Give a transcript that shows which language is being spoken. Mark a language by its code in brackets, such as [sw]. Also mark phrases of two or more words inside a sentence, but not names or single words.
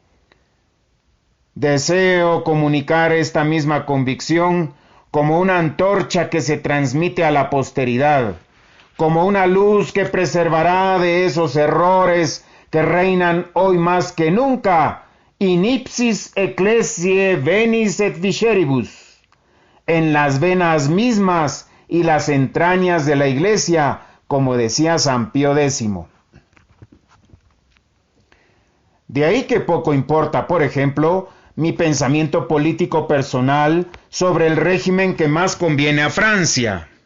[es] Deseo comunicar esta misma convicción como una antorcha que se transmite a la posteridad, como una luz que preservará de esos errores que reinan hoy más que nunca, [la] in ipsis ecclesiae venis et visceribus, [es] en las venas mismas y las entrañas de la Iglesia, como decía San Pío X. De ahí que poco importa, por ejemplo, mi pensamiento político personal sobre el régimen que más conviene a Francia.